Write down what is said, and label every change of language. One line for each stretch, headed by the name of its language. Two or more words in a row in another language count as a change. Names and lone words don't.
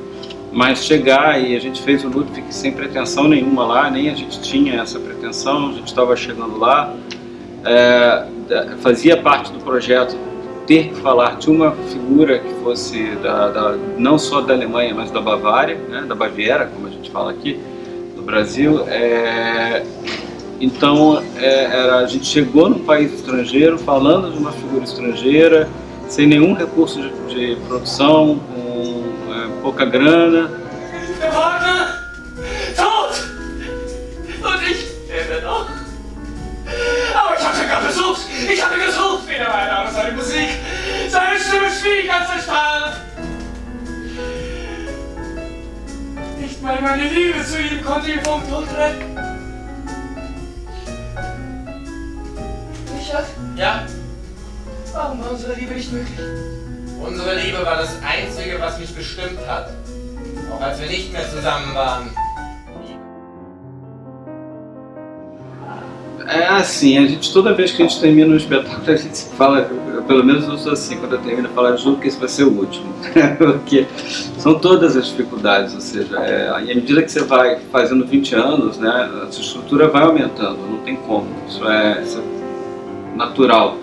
Portuguese: Mas chegar, e a gente fez o Ludwig sem pretensão nenhuma lá, nem a gente tinha essa pretensão, a gente estava chegando lá, fazia parte do projeto ter que falar de uma figura que fosse não só da Alemanha, mas da Bavária, né? Da Baviera, como a gente fala aqui no Brasil. Então a gente chegou num país estrangeiro falando de uma figura estrangeira sem nenhum recurso de produção, com pouca grana.
German: Der Vater! Tot! Und ich lebe noch. Aber ich habe sogar versucht! Ich habe gesucht! Weder meine Name, seine Musik! Seine Stimme schwieg, als er starb! Nicht mal meine Liebe zu ihm konnte ihn vom Tod retten. Richard? Ja, Warum war unsere Liebe nicht möglich? unsere Liebe war das Einzige, was mich bestimmt hat. Auch als wir nicht mehr zusammen waren.
Portuguese: É assim, a gente, toda vez que a gente termina um espetáculo, a gente fala, pelo menos eu sou assim, quando eu termino, eu falo, juro que esse vai ser o último. Porque são todas as dificuldades, ou seja, e à medida que você vai fazendo 20 anos, né, a sua estrutura vai aumentando, não tem como, isso é natural.